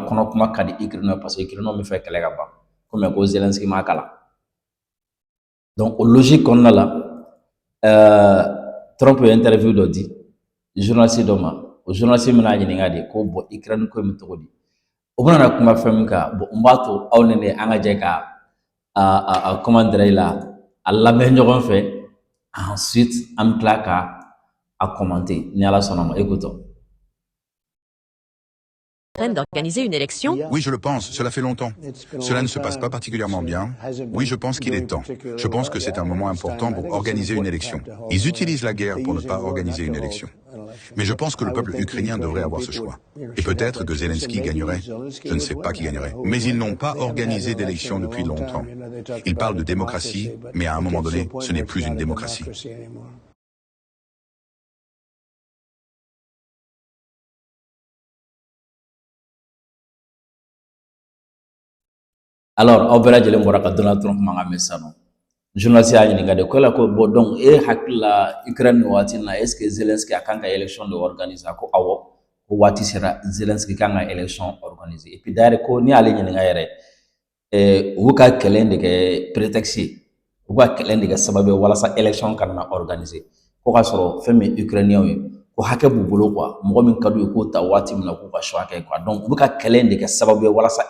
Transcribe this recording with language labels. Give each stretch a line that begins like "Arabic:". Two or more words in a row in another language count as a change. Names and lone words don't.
Bambara: kɔnɔ kuma ka di Ukraine parce que Ukraine bɛ fɛ kɛlɛ ka ban ko mais ko Zelensky m'a kalan donc o logique kɔnɔna la Trump ye interview dɔ di journaliste dɔ ma o journaliste bɛna ɲininka de ko bon Ukraine ko in bɛ cogo di o bɛna na kuma fɛn min kan bon n b'a to aw ni ne an ka jɛ ka
French: comment dirais-je
Bambara: la a lamɛn ɲɔgɔn fɛ ensuite an bɛ tila ka a commenter ni Ala sɔnna ma écoutons.
French: D'organiser une élection? Oui, je le pense. Cela fait longtemps. Cela ne se passe pas particulièrement bien. Oui, je pense qu'il est temps. Je pense que c'est un moment important pour organiser une élection. Ils utilisent la guerre pour ne pas organiser une élection. Mais je pense que le peuple ukrainien devrait avoir ce choix. Et peut-être que Zelensky gagnerait. Je ne sais pas qui gagnerait. Mais ils n'ont pas organisé d'élection depuis longtemps. Ils parlent de démocratie, mais à un moment donné, ce n'est plus une démocratie.
Bambara: Alors aw bɛɛ lajɛlen bɔra ka Donald Trump mankan mɛn sisan nɔ journaliste y'a ɲininka de ko la ko bon donc e hakili la Ukraine nin waati in na
French: est ce que
Bambara: Zelensky a kan ka élection de organiser ko awɔ ko waati sera Zelensky kan ka élection organiser
French: et puis d'ailleurs
Bambara: ko ni y'ale ɲininka yɛrɛ u bɛ ka kɛlɛ de kɛ prétexte ye u bɛ ka kɛlɛ de kɛ sababu ye walasa élection kana na organiser ko k'a sɔrɔ fɛn min ye Ukrainien ye ko hakɛ b'u bolo quoi mɔgɔ min ka d'u ye k'o ta waati min na k'u ka choix kɛ quoi donc u bɛ ka kɛlɛ de kɛ sababu ye walasa